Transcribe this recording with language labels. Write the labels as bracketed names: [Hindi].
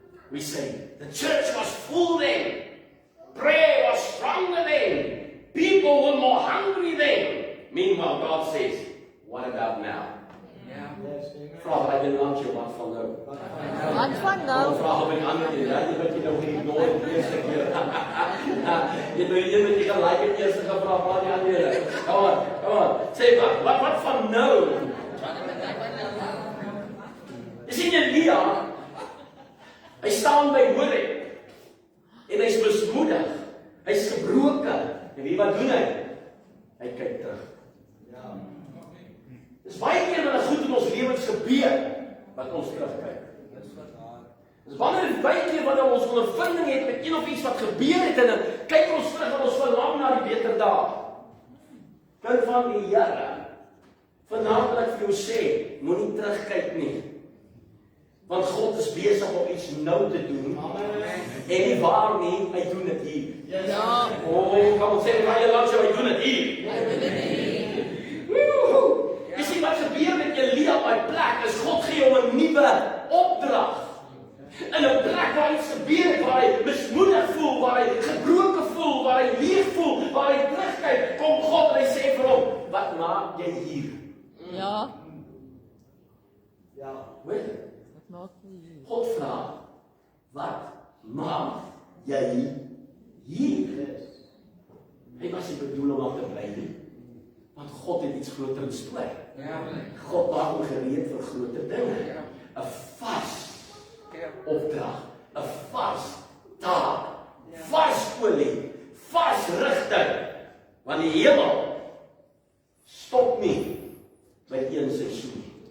[English] We say, the church was full then, prayer was stronger then, people were more hungry then. Meanwhile, God says, what about now? [Afrikaans] Vra by die langs jou, wat van nou? Wat van nou? Vra by die ander een, jy wat jy nou geïgnoreer het die eerste keer. Jy nou jy met die gelijk het eerste gevra, maar die ander. [English] Come on. [Afrikaans] Sê wat van nou? Jy sien Elia, hy staan by Horeb, en hy is mismoedig, hy is gebroken, en wie wat doen hy? Hy kyk terug. Dis baie keer wanneer goed in ons lewens gebeur, wat ons terugkyk. Dis baie keer wanneer ons ondervinding het met een of iets wat gebeur het, en dan kyk ons terug en ons verlang na die beter dae. Kind van die Here, vanaand wil ek vir jou sê, moenie terugkyk nie. Want God is besig om iets nou te doen. En nie waar nie, hy doen dit hier. Kan ons sê, waar jy langs jou, hy doen dit hier. Jy sien wat gebeur met Elia op die plek, is God gee hom 'n nuwe opdrag. In 'n plek waar iets gebeur het, waar hy mismoedig voel, waar hy gebroken voel, waar hy leeg voel, waar hy terugkyk, kom God en hy sê vir hom, wat maak jy hier? Ja. Hoor jy? Wat maak jy hier? God vra, wat maak jy hier? Hy was nie bedoel om aan te bly nie. Want God het iets groter in store. God maak hom gereed vir groter dinge. 'n Vars opdrag, 'n vars taak, vars olie, vars rigting. Want die hemel stop nie by een seisoen.